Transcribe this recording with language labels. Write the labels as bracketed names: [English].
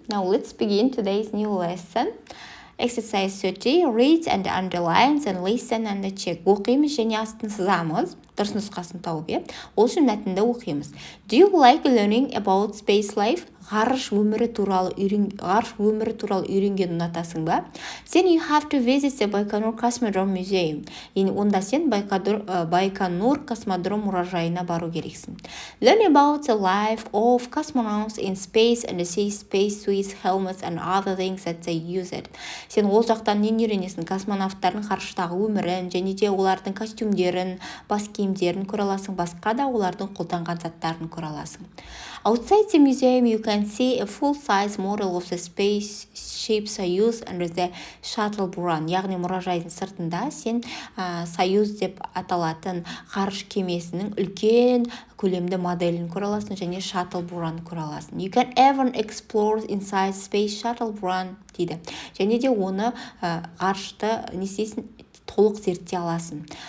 [English] Now, let's begin today's new lesson. Exercise 30. Read and underline and listen and check. [Kazakh] Оқимыз және астын сызамыз. Дұрыс нұсқасын тауып, ол үшін мәтінді оқимыз. [English] Do you like learning about space life? [Kazakh] Ғарыш өмірі туралы үйренгенді ұнатасың ба? [English] Then you have to visit the Байконур космодром museum. [Kazakh] Онда сен Байконур космодром мұражайына бару керексің. [English] Learn about the life of cosmonauts in space and see space suits, helmets and other things that they use it. [Kazakh] Сен ол жақтан нені үйренесің? Космонавттардың ғарыштағы өмірін және де олардың костюмдерін, бас киімдерін көре аласың, басқа да олардың қолданған заттарын көре аласың. [English] Outside the museum, you can see a full-size model of the spaceship Soyuz under the shuttle run. [Kazakh] Яғни мұражайдың сыртында сен Soyuz деп аталатын ғарыш кемесінің үлкен көлемді моделін көре аласың және shuttle run көре аласың. [English] You can even explore inside space shuttle run дейді. [Kazakh] Және де оны ғарышты толық зерттей аласың.